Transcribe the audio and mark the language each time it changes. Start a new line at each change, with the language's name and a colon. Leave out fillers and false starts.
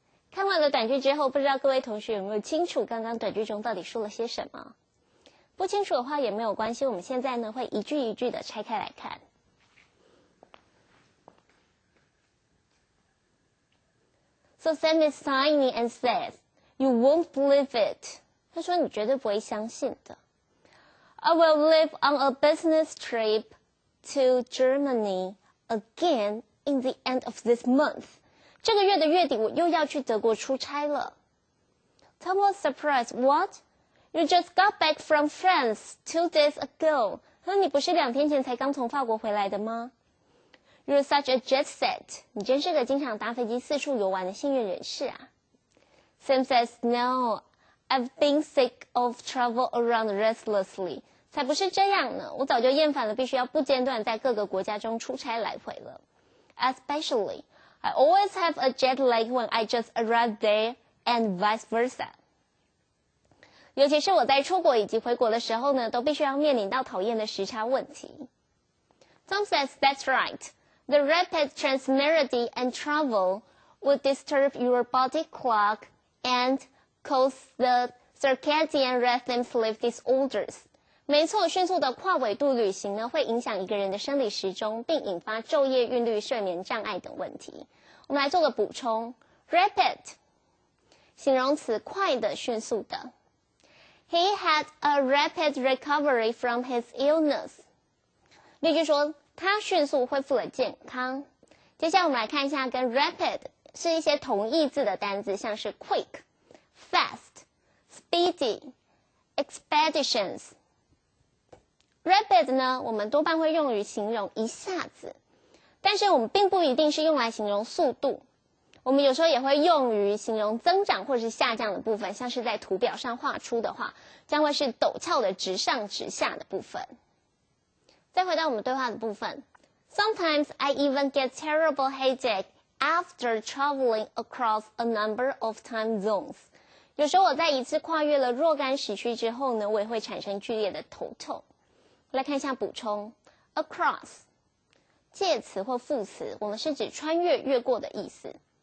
Chinese: 看完了短句之后，不知道各位同学有没有清楚刚刚短句中到底说了些什么？不清楚的话也没有关系，我们现在呢会一句一句的拆开来看。
English: So Sam is signing and says, "You won't believe it."
Chinese: 他说你绝对不会相信的。
English: I will leave on a business trip to Germany again in the end of this month.
Chinese: 这个月的月底我又要去德国出差了。
English: Tom was surprised. What? You just got back from France 2 days ago.
Chinese: 那你不是2天前才刚从法国回来的吗？
English: You're such a jet set.
Chinese: 你真是个经常搭飞机四处游玩的幸运人士啊。
English: Sam says, No, I've been sick of travel around restlessly.
Chinese: 才不是这样呢，我早就厌烦了必须要不间断在各个国家中出差来回了。
English: Especially, I always have a jet lag when I just arrived there and vice versa.
Chinese: 尤其是我在出国以及回国的时候呢，都必须要面临到讨厌的时差问题。
English: Tom says, That's right. The rapid transmigrity and travel would disturb your body clock and cause the circadian rhythm sleep disorders.
Chinese: 没错，迅速的跨纬度旅行呢，会影响一个人的生理时钟，并引发昼夜韵律、睡眠障碍等问题。我们来做个补充 ，rapid 形容词，快的、迅速的。
English: He had a rapid recovery from his illness.
Chinese: 例句说，他迅速恢复了健康。接下来我们来看一下跟 rapid 是一些同义字的单字，像是 quick、fast、speedy、expeditions。rapid 呢，我们多半会用于形容一下子，但是我们并不一定是用来形容速度。我们有时候也会用于形容增长或是下降的部分，像是在图表上画出的话，将会是陡峭的直上直下的部分。再回到我们对话的部分
English: ，Sometimes I even get terrible headache after traveling across a number of time zones.
Chinese: 有时候我在一次跨越了若干时区之后呢，我也会产生剧烈的头痛。来看一下补充 ，across 介词或副词，我们是指穿越、越过的意思。